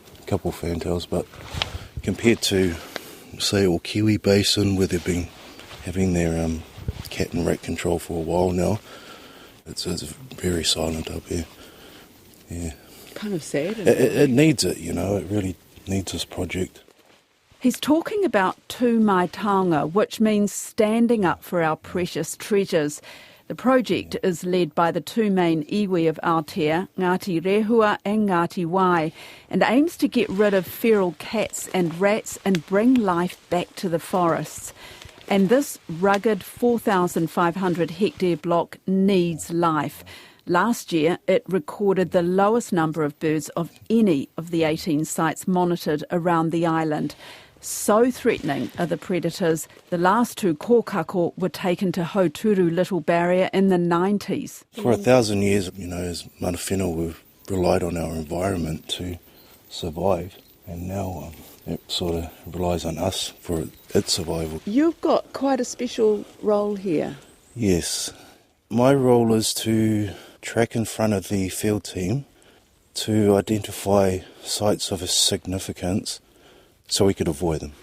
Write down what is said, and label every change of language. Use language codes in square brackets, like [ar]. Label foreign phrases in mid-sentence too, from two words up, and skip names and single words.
[en] A couple of fantails, but compared to, say, or Kiwi Basin, where they've been having their cat and rat control for a while now, it's very silent up here. Yeah. Kind of sad. It needs it, it really needs this project. He's talking about [mi] tū mai taonga, [en] which means standing up for our precious treasures. The project is led by the two main iwi of Aotea, Ngāti Rehua and Ngāti Wai, and aims to get rid of feral cats and rats and bring life back to the forests. And this rugged 4,500 hectare block needs life. Last year, it recorded the lowest number of birds of any of the 18 sites monitored around the island. So threatening are the predators, the last two kōkako were taken to Hauturu Little Barrier in the 90s. For 1,000 years, as [mi] mana whenua, [en] we've relied on our environment to survive, and now it sort of relies on us for its survival. You've got quite a special role here. Yes. My role is to track in front of the field team to identify sites of significance so we could avoid them.